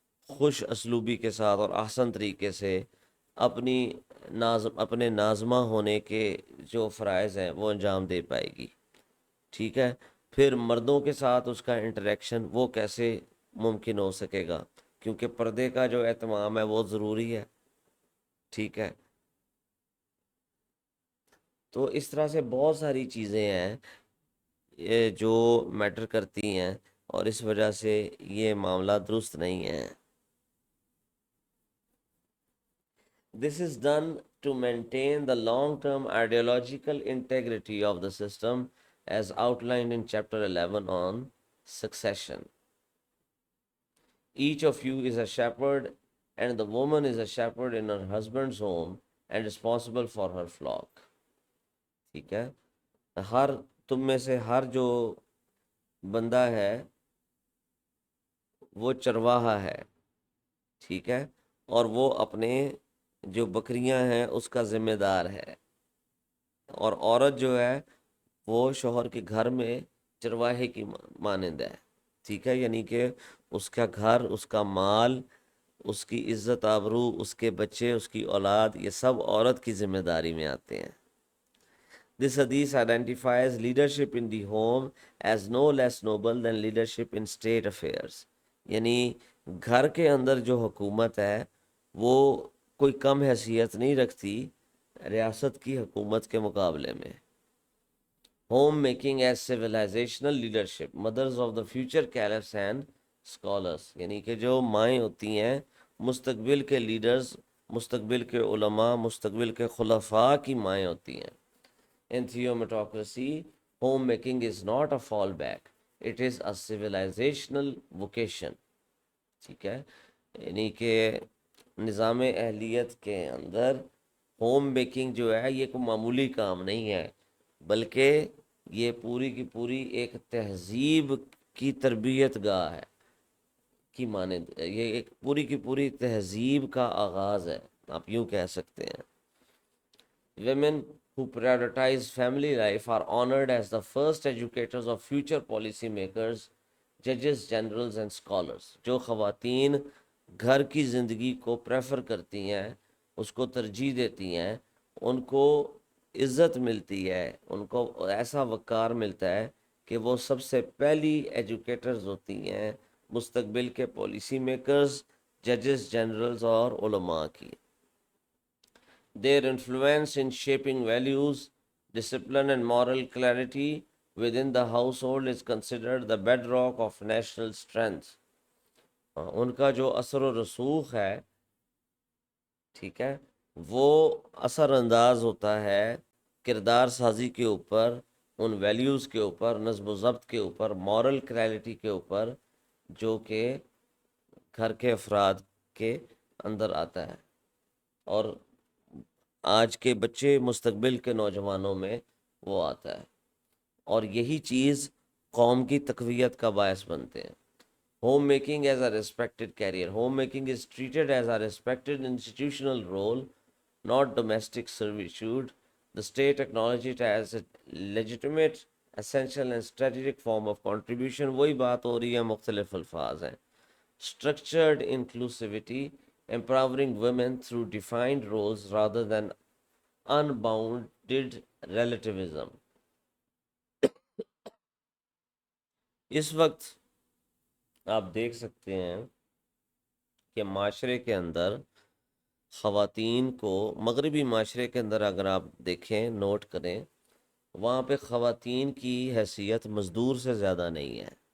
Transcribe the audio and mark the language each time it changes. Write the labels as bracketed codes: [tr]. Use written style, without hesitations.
[ur] خوش اسلوبی کے ساتھ اور احسن طریقے سے اپنے ناظمہ ہونے کے جو فرائض ہیں وہ انجام دے پائے گی، ٹھیک ہے۔ پھر مردوں کے ساتھ اس کا انٹریکشن وہ کیسے ممکن ہو سکے گا، کیونکہ پردے کا جو اہتمام ہے وہ ضروری ہے، ٹھیک ہے۔ تو اس طرح سے بہت ساری چیزیں ہیں یہ جو میٹر کرتی ہیں، اور اس وجہ سے یہ معاملہ درست نہیں ہے. [en] This is done to maintain the long-term ideological integrity of the system as outlined in Chapter 11 on succession. Each of you is a shepherd, and the woman is a shepherd in her husband's home and responsible for her flock. [ur] ٹھیک ہے، ہر تم میں سے ہر جو بندہ ہے وہ چرواہا ہے، ٹھیک ہے، اور وہ اپنے جو بکریاں ہیں اس کا ذمہ دار ہے. اور عورت جو ہے وہ شوہر کے گھر میں چرواہے کی مانند ہے، ٹھیک ہے، یعنی کہ اس کا گھر، اس کا مال، اس کی عزت آبرو، اس کے بچے، اس کی اولاد، یہ سب عورت کی ذمہ داری میں آتے ہیں. [en] This hadith identifies leadership in the home as no less noble than leadership in state affairs. [ur] یعنی گھر کے اندر جو حکومت ہے وہ کوئی کم حیثیت نہیں رکھتی ریاست کی حکومت کے مقابلے میں. [en] home making as civilizational leadership, mothers of the future caliphs and scholars, [ur] یعنی کہ جو مائیں ہوتی ہیں مستقبل کے لیڈرز، مستقبل کے علماء، مستقبل کے خلفاء کی مائیں ہوتی ہیں. [en] In theometocracy, homemaking is not a fallback. It is a civilizational vocation. [ur] ٹھیک ہے، یعنی کہ نظام اہلیت کے اندر ہوم میکنگ جو ہے یہ کوئی معمولی کام نہیں ہے، بلکہ یہ پوری کی پوری ایک تہذیب کی تربیت گاہ ہے کی مانند، یہ ایک پوری کی پوری تہذیب کا آغاز ہے، آپ یوں کہہ سکتے ہیں. [en] Women who prioritize family life are honored as the first educators of future policy makers, judges, generals and scholars. [ur] جو خواتین گھر کی زندگی کو پریفر کرتی ہیں، اس کو ترجیح دیتی ہیں، ان کو عزت ملتی ہے، ان کو ایسا وقار ملتا ہے کہ وہ سب سے پہلی ایجوکیٹرز ہوتی ہیں مستقبل کے پالیسی میکرز، ججز، جنرلز اور علماء کی. [en] Their influence in shaping values, discipline, and moral clarity within the household is considered the bedrock of national strength. [ur] ان کا جو اثر و رسوخ ہے، ٹھیک ہے، وہ اثر انداز ہوتا ہے کردار سازی کے اوپر، ان ویلیوز کے اوپر، نظم و ضبط کے اوپر، مورل کلیرٹی کے اوپر، جو کہ گھر کے افراد کے اندر آتا ہے. اور آج کے بچے مستقبل کے نوجوانوں میں وہ آتا ہے، اور یہی چیز قوم کی تقویت کا باعث بنتے ہیں. [en] Home making as a respected career. Home making is treated as a respected institutional role, not domestic servitude. The state acknowledged it as a legitimate, essential and strategic form of contribution. [ur] وہی بات ہو رہی ہے، مختلف الفاظ ہیں. [en] Structured inclusivity, empowering women through defined roles rather than unbounded relativism. [ur] اس وقت آپ دیکھ سکتے ہیں کہ معاشرے کے اندر خواتین کو، مغربی معاشرے کے اندر اگر آپ دیکھیں، نوٹ کریں، وہاں پہ خواتین کی حیثیت مزدور سے زیادہ نہیں ہے.